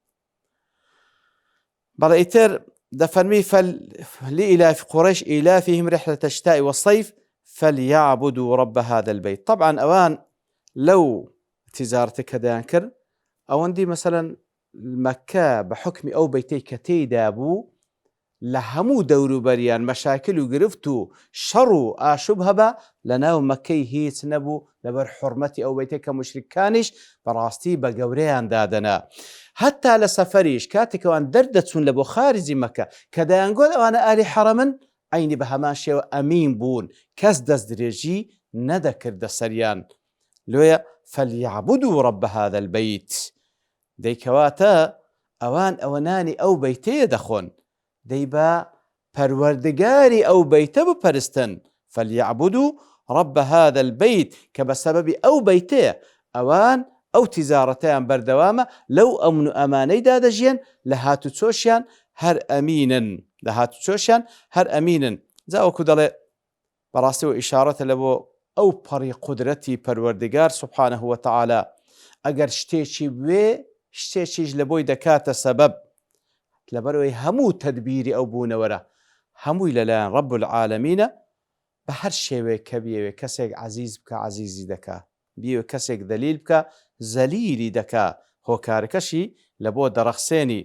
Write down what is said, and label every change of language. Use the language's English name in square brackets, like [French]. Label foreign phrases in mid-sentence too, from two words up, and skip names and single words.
[Central Kurdish] بەڵێ ئیتر دەفەرمی [Arabic] لإيلاف قريش إيلافهم رحلة الشتاء والصيف فليعبدوا رب هذا البيت. [Central Kurdish] طبعا ئەوان لەو تیجارەتە کە دەیان کرد ئەوەندی مەسەلەن مەکە بە حکمی ئەو بەیتەی کە تێیدا بوو لە هەموو دەوروبەریان مەشاکل و گرفت و شەڕ و ئاشوب هەبە لە ناو مەکەی هیچ نەبوو لەبەر حورمەتی ئەو بەیتەی کە موشریکانیش بەڕاستی بە گەورەیان دادەنا. هەتا لە سەفەریش کاتێکەوان دەردەچوون لە بۆ خارجی مەکە کە دەیانگوت ئەوانە ئالی حەرەمن عینی بە هەمان شێوە ئەمین بوون، کەس دەست درێژی نەدەکردە سەریان. [Arabic] لۆیە فليعبدوا رب هذا البيت. [Central Kurdish] دەیکەواتە ئەوان ئەوەنانی ئەو بەیتەیە دەخۆن دەی بە پەروەردگاری ئەو بەیتە بپەرستن. [Arabic] فليعبدوا رب هذا البيت [Central Kurdish] کە بە سەبەبی ئەو بەیتەیە ئەوان ئەو تیزارەتیان بەردەوامە لەو ئەمن و ئەمانەیدا دەژیان لە هاتوچۆشیان هەر ئەمینن لە هاتوچۆشیان هەر ئەمینن. جا وەکو دەڵێ بەڕاستیەوە ئیشارەتە لە بۆ ئەو پەڕی قودرەتی پەروەردگار [Arabic] سوبحانەه وتەعالا [Central Kurdish] ئەگەر شتێکی بوێ شتێکیش لە بۆی دەکاتە سەبەب لەبەرەوەی هەموو تەدبیری ئەو بوونەوەرە هەمووی لەلایەن [Arabic] ڕەب العالەمینە [Central Kurdish] بە هەر شێوەیە کە بێوێ کەسێک عەزیز بکە عەزیزی دەکا بیوێ کەسێک دەلیل بکە زەلیلی دەکا هۆکارەکەشی لە بۆ دەڕەخسێنی.